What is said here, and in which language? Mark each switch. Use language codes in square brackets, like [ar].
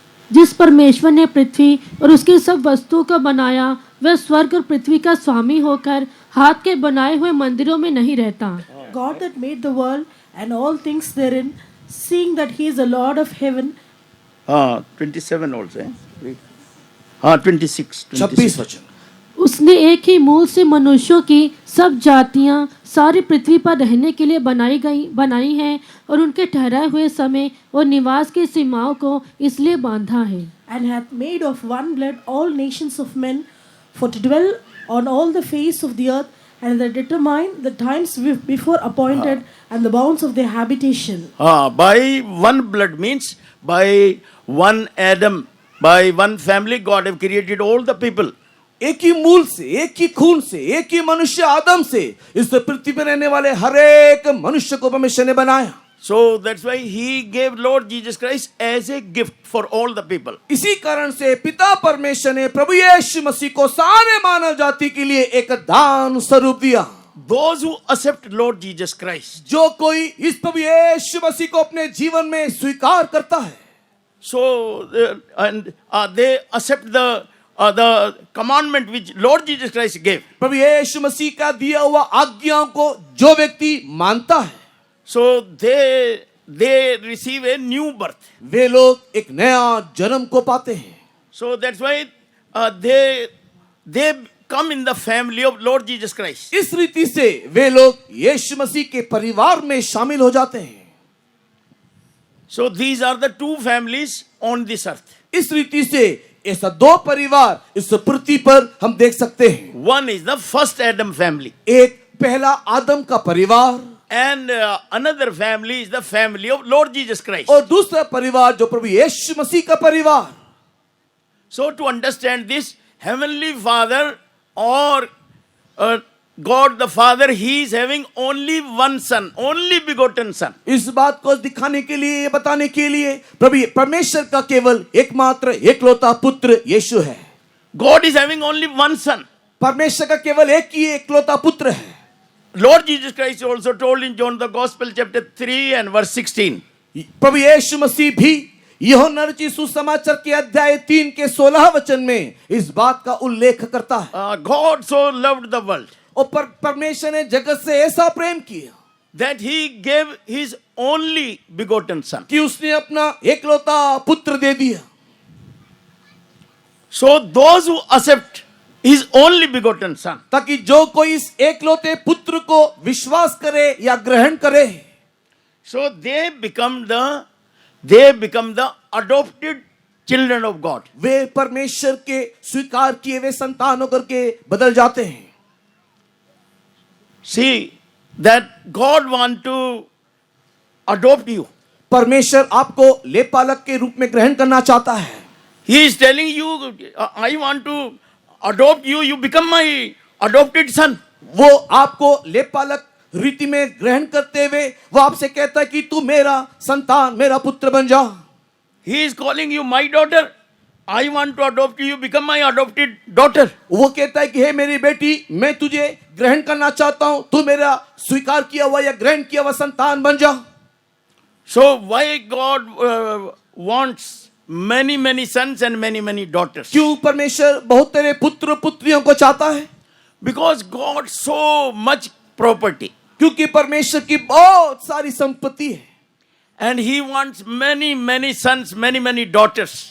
[hi] जिस परमेश्वर ने पृथ्वी और उसकी सब वस्तुओं को बनाया, वह स्वर्ग और पृथ्वी का स्वामी होकर हाथ के बनाए हुए मंदिरों में नहीं रहता. [en] God that made the world and all things therein, seeing that he is the Lord of heaven. 27 also. Read. 26. [hi] 26 वचन. उसने एक ही मूल से मनुष्यों की सब जातियां सारी पृथ्वी पर रहने के लिए बनाई हैं और उनके ठहराए हुए समय और निवास की सीमाओं को इसलिए बांधा है. [en] And hath made of one blood all nations of men for to dwell on all the face of the earth, and that determine the times before appointed and the bounds of their habitation. By one blood means by one Adam, by one family God have created all the people. [hi] एक ही मूल से, एक ही खून से, एक ही मनुष्य आदम से इस पृथ्वी पर रहने वाले हर एक मनुष्य को परमेश्वर ने बनाया. [en] So that's why he gave Lord Jesus Christ as a gift for all the people. [hi] इसी कारण से पिता परमेश्वर ने प्रभु यीशु मसीह को सारे मानव जाति के लिए एक दान स्वरूप दिया. [en] Those who accept Lord Jesus Christ. [hi] जो कोई इस प्रभु यीशु मसीह को अपने जीवन में स्वीकार करता है, [en] So they accept the commandment which Lord Jesus Christ gave. [hi] प्रभु यीशु मसीह का दिया हुआ आज्ञाओं को जो व्यक्ति मानता है, [en] So they receive a new birth. [hi] वे लोग एक नया जन्म को पाते हैं. [en] So that's why they come in the family of Lord Jesus Christ. [hi] इस रीति से वे लोग यीशु मसीह के परिवार में शामिल हो जाते हैं. [en] So these are the two families on this earth. [hi] इस रीति से ऐसा दो परिवार इस पृथ्वी पर हम देख सकते हैं. [en] One is the first Adam family. [hi] एक पहला आदम का परिवार, [en] And another family is the family of Lord Jesus Christ. [hi] और दूसरा परिवार जो प्रभु यीशु मसीह का परिवार. [en] So to understand this, Heavenly Father or God the Father, He is having only one Son, only begotten Son. [hi] इस बात को दिखाने के लिए, बताने के लिए प्रभु परमेश्वर का केवल एकमात्र एकलौता पुत्र यीशु है। [en] God is having only one Son. [hi] परमेश्वर का केवल एक ही एकलौता पुत्र है। [en] Lord Jesus Christ also told in John the Gospel chapter 3 and verse 16. [hi] प्रभु यीशु मसीह भी यूहन्ना रचित सुसमाचार के अध्याय 3 के 16 वचन में इस बात का उल्लेख करता है। [en] God so loved the world [hi] और परमेश्वर ने जगत से ऐसा प्रेम किया [en] that He gave His only begotten Son. [hi] कि उसने अपना एकलौता पुत्र दे दिया। [en] So those who accept His only begotten Son, [hi] ताकि जो कोई इस एकलौते पुत्र को विश्वास करे या ग्रहण करे, [en] so they become the adopted children of God. [hi] वे परमेश्वर के स्वीकार किए वे संतान होकर के बदल जाते हैं। [en] See that God want to adopt you. [hi] परमेश्वर आपको लेपालक के रूप में ग्रहण करना चाहता है। [en] He is telling you, I want to adopt you, you become my adopted son. [hi] वो आपको लेपालक रीति में ग्रहण करते हुए वो आपसे कहता है कि तू मेरा संतान, मेरा पुत्र बन जा। [en] He is calling you my daughter. I want to adopt you, you become my adopted daughter. [hi] वो कहता है कि हे मेरी बेटी, मैं तुझे ग्रहण करना चाहता हूं, तू मेरा स्वीकार किया हुआ या ग्रहण किया हुआ संतान बन जा। [en] So why God wants many sons and many daughters? [hi] क्यों परमेश्वर बहुत तेरे पुत्र पुत्रियों को चाहता है? [en] Because God so much property. [hi] क्योंकि परमेश्वर की बहुत सारी संपत्ति है। [en] And He wants many sons, many daughters.